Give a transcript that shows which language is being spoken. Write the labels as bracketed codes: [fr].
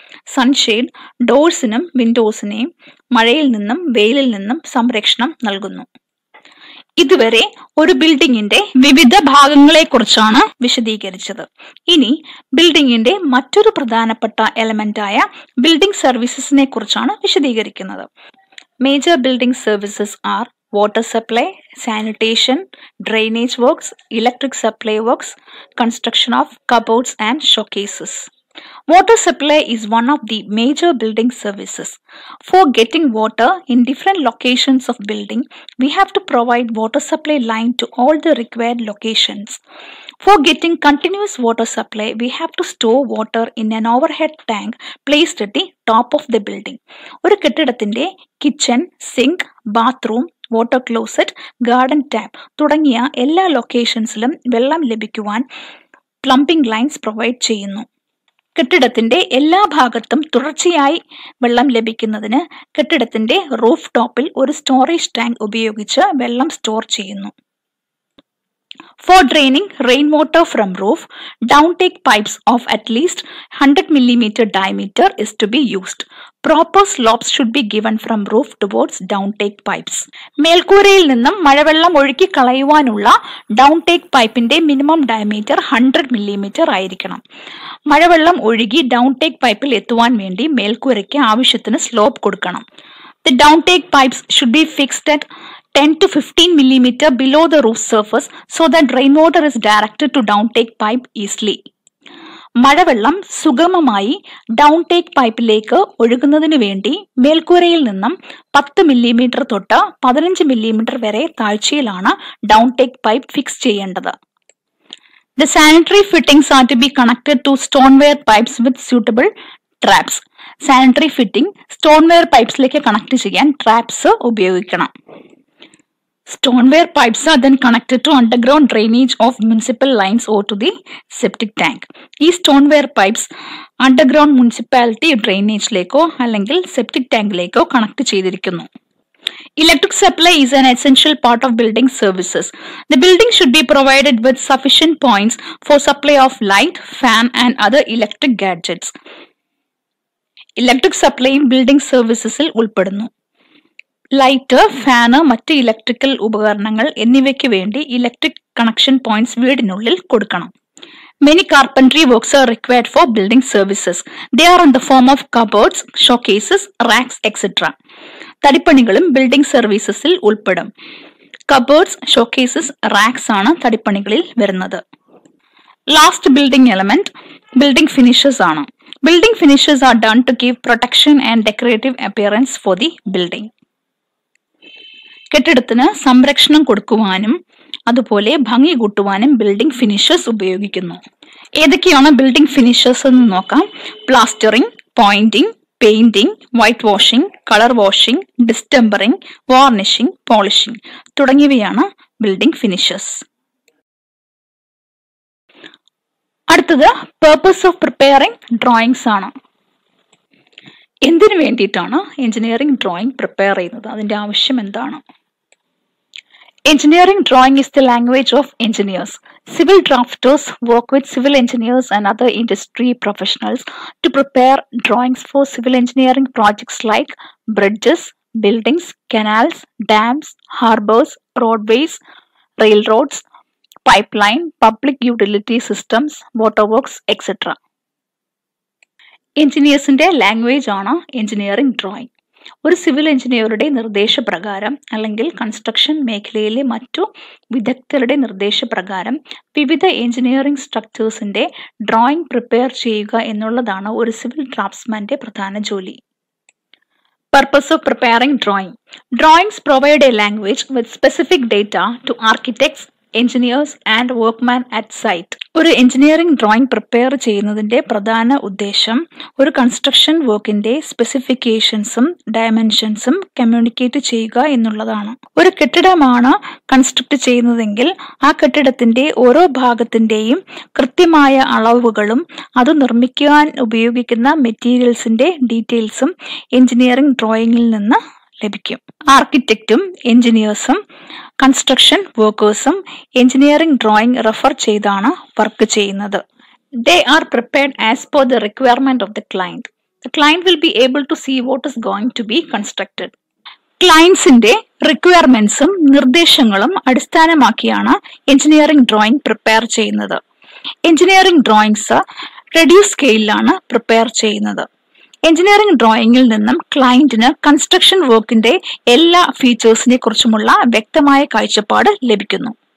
[ml] Sunshade ഡോഴ്സിനും വിൻഡോസിനെയും മഴയിൽ നിന്നും വെയിലിൽ നിന്നും സംരക്ഷണം നൽകുന്നു. ഇതുവരെ ഒരു ബിൽഡിങ്ങിന്റെ വിവിധ ഭാഗങ്ങളെ കുറിച്ചാണ് വിശദീകരിച്ചത്. ഇനി ബിൽഡിങ്ങിന്റെ മറ്റൊരു പ്രധാനപ്പെട്ട എലമെന്റായ ബിൽഡിംഗ് സർവീസസിനെ കുറിച്ചാണ് വിശദീകരിക്കുന്നത്. [en] Major building services are water supply, sanitation, drainage works, electric supply works, construction of cupboards and showcases. Water supply is one of the major building services. For getting water in different locations of building, we have to provide water supply line to all the required locations. For getting continuous water supply, we have to store water in an overhead tank placed at the top of the building. [ml] ഒരു കെട്ടിടത്തിന്റെ kitchen, zinc, bathroom, water closet, garden tap തുടങ്ങിയ എല്ലാ ലൊക്കേഷൻസിലും വെള്ളം ലഭിക്കുവാൻ plumbing lines provide ചെയ്യുന്നു. കെട്ടിടത്തിന്റെ എല്ലാ ഭാഗത്തും തുടർച്ചയായി വെള്ളം ലഭിക്കുന്നതിന് കെട്ടിടത്തിന്റെ റൂഫ് ടോപ്പിൽ ഒരു സ്റ്റോറേജ് ടാങ്ക് ഉപയോഗിച്ച് വെള്ളം സ്റ്റോർ ചെയ്യുന്നു. [en] For draining rainwater from roof, downtake pipes of at least 100 mm diameter is to be used. Proper slopes should be given from roof towards downtake pipes. [ml] മേൽക്കൂരയിൽ നിന്നും മഴവെള്ളം ഒഴുക്കി കളയുവാനുള്ള ഡൗൺടേക്ക് പൈപ്പിന്റെ മിനിമം ഡയമീറ്റർ 100 mm ആയിരിക്കണം. മഴവെള്ളം ഒഴുകി ഡൗൺടേക്ക് പൈപ്പിൽ എത്തുവാൻ വേണ്ടി മേൽക്കൂരയ്ക്ക് ആവശ്യത്തിന് സ്ലോപ്പ് കൊടുക്കണം. [en] The downtake pipes should be fixed at 10 to 15 mm below the roof surface so that rainwater is directed to downtake pipe easily. [ml] മഴവെള്ളം സുഗമമായി ഡൗൺടേക്ക് പൈപ്പിലേക്ക് ഒഴുകുന്നതിന് വേണ്ടി മേൽക്കൂരയിൽ നിന്നും 10 mm തൊട്ട് 15 mm വരെ താഴ്ചയിലാണ് ഡൗൺടേക്ക് പൈപ്പ് ഫിക്സ് ചെയ്യേണ്ടത്. [en] The sanitary fittings are to be connected to stoneware pipes with suitable traps. [ml] Sanitary fitting stoneware പൈപ്സിലേക്ക് connect ചെയ്യാൻ traps ഉപയോഗിക്കണം. [en] Stoneware pipes are then connected to underground drainage of municipal lines or to the septic tank. [ml] ഈ stoneware pipes underground municipality drainage ലേക്കോ അല്ലെങ്കിൽ septic tank ലേക്കോ connect ചെയ്തിരിക്കുന്നു. [en] Electric supply is an essential part of building services. The building should be provided with sufficient points for supply of light, fan and other electric gadgets. Electric supply in building services [ml] ഉൾപ്പെടുന്നു. Light, fan, മറ്റ് electrical ഉപകരണങ്ങൾ എന്നിവയ്ക്ക് വേണ്ടി electric connection points വീടിനുള്ളിൽ കൊടുക്കണം. [en] Many carpentry works are required for building services. They are in the form of cupboards, showcases, racks, etc. [ml] തടിപ്പണികളും building സർവീസസിൽ ഉൾപ്പെടും. Cupboards, showcases, റാക്സ് ആണ് തടിപ്പണികളിൽ വരുന്നത്. Last building element building finishes ആണ്. [en] Building finishes are done to give protection and decorative appearance for the building. [ml] കെട്ടിടത്തിന് സംരക്ഷണം കൊടുക്കുവാനും അതുപോലെ ഭംഗി കൂട്ടുവാനും building finishes ഉപയോഗിക്കുന്നു. ഏതൊക്കെയാണ് ബിൽഡിംഗ് ഫിനിഷസ് എന്ന് നോക്കാം. Plastering, Poynting, painting, white washing, colour washing, ഡിസ്റ്റംബറിംഗ്, വാർണിഷിംഗ്, polishing തുടങ്ങിയവയാണ് ബിൽഡിംഗ് ഫിനിഷസ്. അടുത്തത് പർപ്പസ് ഓഫ് പ്രിപ്പയറിംഗ് ഡ്രോയിങ്സ് ആണ്. എന്തിനു വേണ്ടിയിട്ടാണ് എഞ്ചിനീയറിംഗ് ഡ്രോയിങ് പ്രിപ്പയർ ചെയ്യുന്നത്? അതിന്റെ ആവശ്യം എന്താണ്? [en] Engineering drawing is the language of engineers. Civil drafters work with civil engineers and other industry professionals to prepare drawings for civil engineering projects like bridges, buildings, canals, dams, harbors, roadways, railroads, pipeline, public utility systems, waterworks, etc. [ml] എഞ്ചിനീയേഴ്സിന്റെ language ആണ് engineering drawing. ഒരു civil എഞ്ചിനീയറുടെ നിർദ്ദേശപ്രകാരം അല്ലെങ്കിൽ construction മേഖലയിലെ മറ്റു വിദഗ്ധരുടെ നിർദ്ദേശപ്രകാരം വിവിധ എഞ്ചിനീയറിംഗ് സ്ട്രക്ചേഴ്സിന്റെ ഡ്രോയിങ് പ്രിപ്പയർ ചെയ്യുക എന്നുള്ളതാണ് ഒരു സിവിൽ ഡ്രാഫ്റ്റ്സ്മാന്റെ പ്രധാന ജോലി. [en] Purpose of preparing drawing. Drawings provide a language with specific data to architects, engineers and workmen at site. [ml] ഒരു എഞ്ചിനീയറിംഗ് ഡ്രോയിങ് പ്രിപ്പയർ ചെയ്യുന്നതിന്റെ പ്രധാന ഉദ്ദേശം ഒരു കൺസ്ട്രക്ഷൻ വർക്കിന്റെ സ്പെസിഫിക്കേഷൻസും ഡയമെൻഷൻസും കമ്മ്യൂണിക്കേറ്റ് ചെയ്യുക എന്നുള്ളതാണ്. ഒരു കെട്ടിടമാണ് കൺസ്ട്രക്ട് ചെയ്യുന്നതെങ്കിൽ ആ കെട്ടിടത്തിന്റെ ഓരോ ഭാഗത്തിന്റെയും കൃത്യമായ അളവുകളും അത് നിർമ്മിക്കുവാൻ ഉപയോഗിക്കുന്ന മെറ്റീരിയൽസിന്റെ ഡീറ്റെയിൽസും എഞ്ചിനീയറിംഗ് ഡ്രോയിങ്ങിൽ നിന്ന് ലഭിക്കും. ആർക്കിടെക്റ്റും എഞ്ചിനീയേഴ്സും കൺസ്ട്രക്ഷൻ വർക്കേഴ്സും എഞ്ചിനീയറിംഗ് ഡ്രോയിങ് റെഫർ ചെയ്താണ് വർക്ക് ചെയ്യുന്നത്. [en] They are prepared as per the requirement of the client. The client will be able to see what is going to be constructed. [ml] ക്ലയൻസിന്റെ റിക്വയർമെന്റ്സും നിർദ്ദേശങ്ങളും അടിസ്ഥാനമാക്കിയാണ് എഞ്ചിനീയറിംഗ് ഡ്രോയിങ് പ്രിപ്പയർ ചെയ്യുന്നത്. Engineering drawings reduce സ്കെയിലാണ് prepare ചെയ്യുന്നത്. Engineering ഡ്രോയിങ്ങിൽ നിന്നും ക്ലയന്റിന് construction വർക്കിന്റെ എല്ലാ ഫീച്ചേഴ്സിനെ കുറിച്ചുമുള്ള വ്യക്തമായ കാഴ്ചപ്പാട് ലഭിക്കുന്നു.